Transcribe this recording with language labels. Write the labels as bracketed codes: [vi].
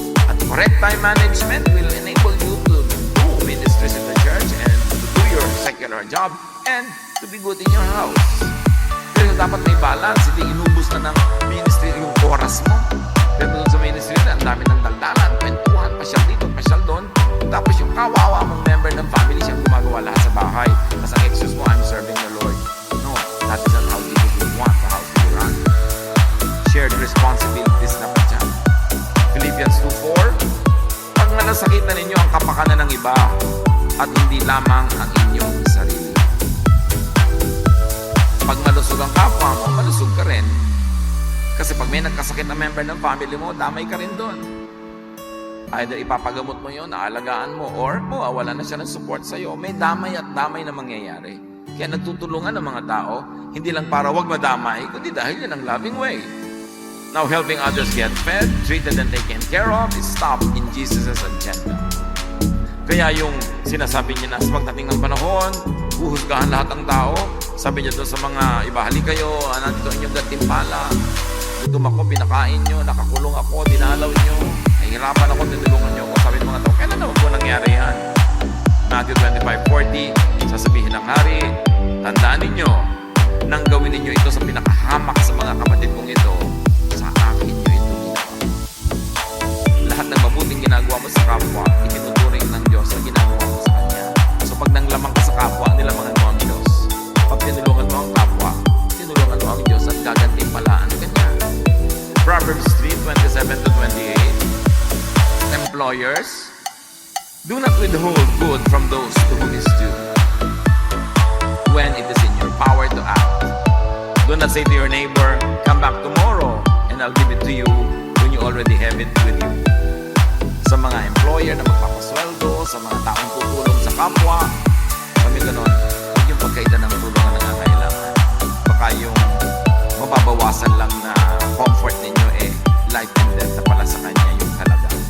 [en] At correct time management will enable you to do ministries in the church and to do your secular job and to be good in your house. [tl] Pero dapat may balance, hindi inubos na ng ministry yung oras mo. Pero doon sa ministry na, ang dami ng daldalan, kwentuhan, pasyal dito, pasyal doon. Tapos yung kawawa mong member ng family, siyang gumagawa lahat sa bahay. Tapos ang excuse mo, [en] I'm serving the Lord. No, that is not how Jesus would want the house to be run. [tl] Shared responsibilities na pa dyan. Philippians 2:4, pag nalasakit na ninyo ang kapakanan ng iba at hindi lamang ang inyong sarili. Pag malusog ang kapwa mo, malusog ka rin. Kasi pag may nagkasakit na member ng family mo, damay ka rin doon. Either ipapagamot mo yun, aalagaan mo, or mawawalan na siya ng support sa'yo. May damay at damay na mangyayari. Kaya nagtutulungan ng mga tao, hindi lang para wag madamay, kundi dahil yan ang loving way. [en] Now, helping others get fed, treated and taken care of is stopped in Jesus' agenda. [tl] Kaya yung sinasabi niya na sa pagdating ng panahon, huhusgahan lahat ng tao, sabi niya doon sa mga ibahali kayo, nandito inyong gantimpala, gutom ako, pinakain nyo, nakakulong ako, dinalaw nyo, nahihirapan ako, tinulungan nyo ako. Sabi ng mga tao, kailan naman po nangyari yan? Matthew 25:40, sasabihin ng hari, tandaan ninyo, nang gawin ninyo ito sa pinakahamak sa mga kapatid kong ito, sa akin nyo ito ginawa. Lahat ng mabuting ginagawa mo sa kapwa, itinuturing ng Diyos na ginagawa mo sa Kanya. So pag nanglamang ka sa kapwa, nilamangan mo ang Diyos. Pag tinulungan mo ang kapwa, tinulungan mo ang Diyos at gagantimpalaan ka niya. Proverbs 3:27-28. [en] Employers, do not withhold good from those to whom is due, when it is in your power to act. Do not say to your neighbor, come back tomorrow, and I'll give it to you when you already have it with you. [tl] Sa mga employer na magpapasweldo, sa mga taong tutulong sa kapwa, kami ganon, huwag yung pagkaita ng tulungan na nangangailangan. Baka yung mababawasan lang na comfort ninyo [en] life and death [tl] na pala sa kanya yung halaga.